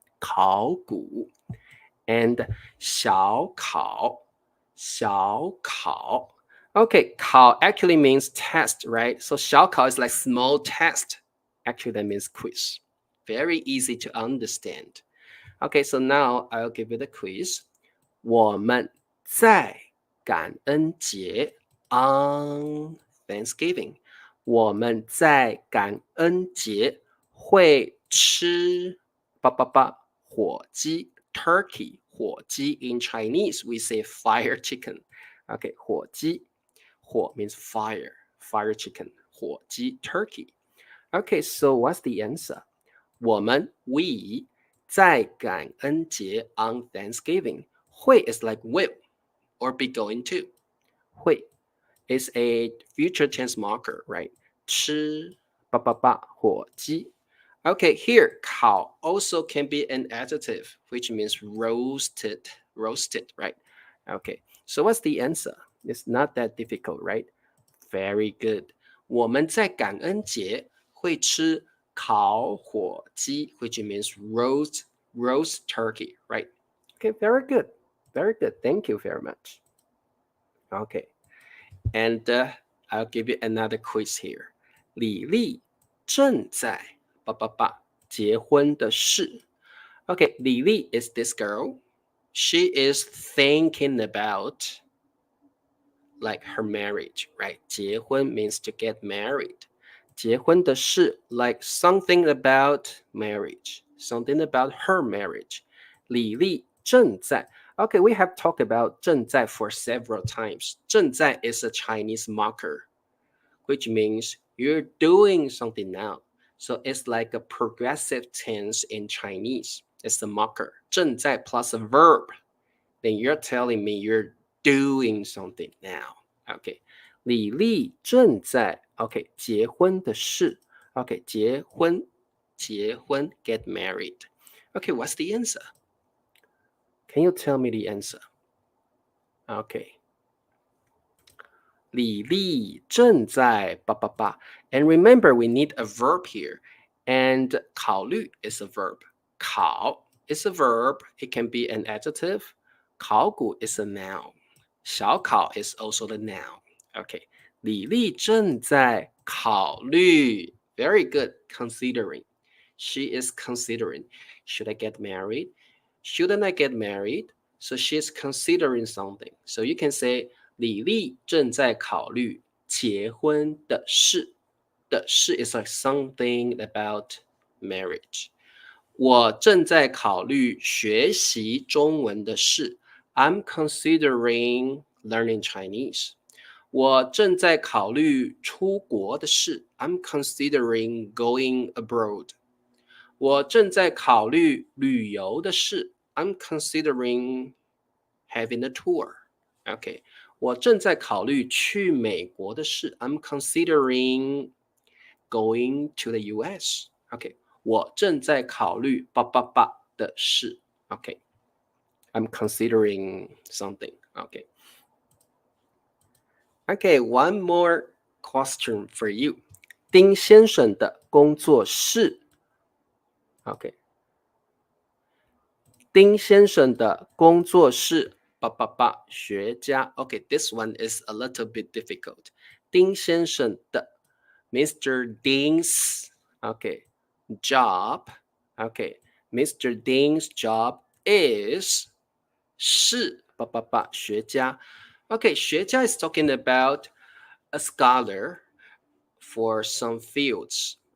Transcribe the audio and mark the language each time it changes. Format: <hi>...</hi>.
<zh>考古.And 小考. 小考.</zh> <en>Okay, 考 actually means test, right? So 小考 is like small test. Actually, that means quiz. Very easy to understand. Okay, so now I'll give you the quiz.</en> <zh>我们在感恩节</zh> <en>on Thanksgiving.</en> <zh>我们在感恩节会吃火鸡 turkey.</zh> <en>火鸡 in Chinese we say fire chicken. Okay, 火鸡. 火 means fire. Fire chicken. 火鸡 turkey. Okay, so what's the answer? 我们 we</en> <zh>在感恩节</zh> <en>on Thanksgiving. 会 is like will or be going to. 会 is a future tense marker, right?</en> <zh>吃火鸡.</zh> <en>Okay, here 烤 also can be an adjective, which means roasted, right? Okay, so what's the answer? It's not that difficult, right? Very good.</en> <zh>我们在感恩节会吃烤火鸡,</zh> <en>which means roast turkey, right? Okay, very good. Very good. Thank you very much. Okay, and I'll give you another quiz here.</en> <zh>李丽正在结婚的事.</zh> <en>Okay, 李丽 is this girl. She is thinking about like her marriage, right? 结婚 means to get married. 结婚的事 like something about marriage, something about her marriage.</en> <zh>李丽正在</zh> <en>Okay, we have talked about 正在 for several times. 正在 is a Chinese marker, which means you're doing something now. So it's like a progressive tense in Chinese. It's the marker. 正在 plus a verb. Then you're telling me you're doing something now. Okay.</en> <zh>李丽正在 okay 结婚的事 okay 结婚</zh> <en>get married. Okay, what's the answer? Can you tell me the answer? Okay.</en> <zh>李丽正在</zh> <en>And remember, we need a verb here. And 考虑 is a verb. 考 is a verb. It can be an adjective. 考古 is a noun. 小考 is also the noun. Okay.</en> <zh>李丽正在考虑</zh> <en>Very good. Considering. She is considering. Should I get married? Shouldn't I get married? So she's considering something. So you can say</en> <zh>李丽正在考虑结婚的事。</zh> <en>的事 is like something about marriage.</en> <zh>我正在考虑学习中文的事。</zh> <en>I'm considering learning Chinese.</en> <zh>我正在考虑出国的事。</zh> <en>I'm considering going abroad.</en> <zh>我正在考虑旅游的事。</zh> <en>I'm considering having a tour. Okay.</en> <zh>我正在考虑去美国的事。</zh> <en>I'm considering going to the US.</en> <zh>Okay. 我正在考虑的事。Okay.</zh> <en>I'm considering something. Okay. Okay, one more question for you.</en> <zh>丁先生的工作室 Okay. 丁先生的工作室学家</zh> <en>Okay, this one is a little bit difficult.</en> <zh>丁先生的</zh> <en>Mr. Ding's Okay, job Okay, Mr. Ding's job is</en> <zh>是学家</zh> <en>Okay, 学家 is talking about a scholar for some fields.</en>